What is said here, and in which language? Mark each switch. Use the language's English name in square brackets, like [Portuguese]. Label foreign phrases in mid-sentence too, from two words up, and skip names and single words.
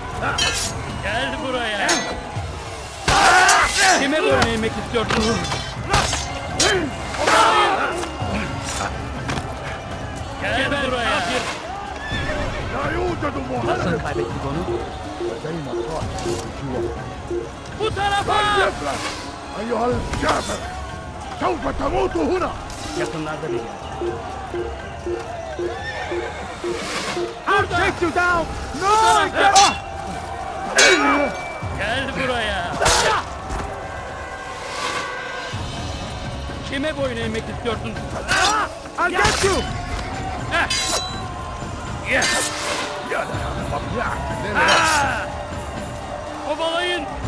[Turkish] Gel buraya. Kime boyun eğmek istiyorsun? Gel buraya. [Arabic] لا يوجد [Turkish] Nasıl [Arabic] مهرب [Turkish] kaybettik onu? [Arabic] لدينا قائد الجوع [Turkish] Bu tarafa! [Arabic] فليفرح أيها الكافر سوف تموت هنا [Turkish] Yakınlarda bir yer. [English] I'll take you down! No! [Turkish] Gel buraya. Kime boyun eğmek istiyorsun? [English] I'll get you! [Turkish] Kovalayın.